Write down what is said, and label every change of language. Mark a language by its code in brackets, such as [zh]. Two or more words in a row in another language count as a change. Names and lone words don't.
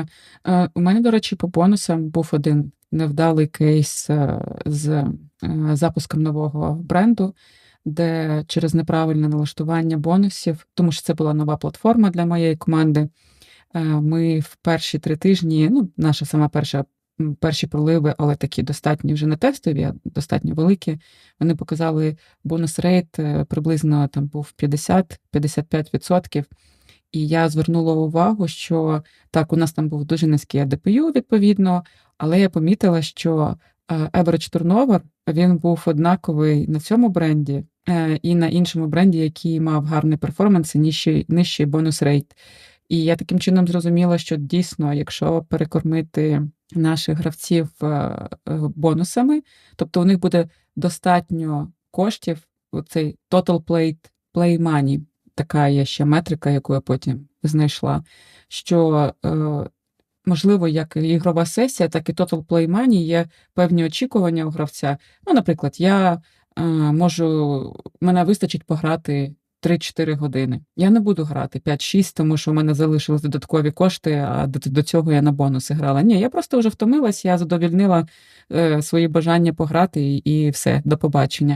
[uk] У мене, до речі, по бонусам був один невдалий кейс з запуском нового бренду, де через неправильне налаштування бонусів, тому що це була нова платформа для моєї команди, ми в перші 3 тижні, наша сама перші проливи, але такі достатньо вже не тестові, а достатньо великі, вони показали бонус-рейт приблизно там був 50-55%. І я звернула увагу, що так, у нас там був дуже низький ADPU, відповідно, але я помітила, що [en] average turnover, [uk] він був однаковий на цьому бренді і на іншому бренді, який мав гарний перформанс і нижчий бонус-рейт. І я таким чином зрозуміла, що дійсно, якщо перекормити наших гравців бонусами, тобто у них буде достатньо коштів, оцей [en] total play money, [uk] така є ще метрика, яку я потім знайшла, що, можливо, як і ігрова сесія, так і [en] total play money [uk] є певні очікування у гравця. Ну, наприклад, мене вистачить пограти 3-4 години. Я не буду грати 5-6, тому що у мене залишились додаткові кошти, а до цього я на бонуси грала. Ні, я просто вже втомилась, я задовільнила свої бажання пограти і все, до побачення.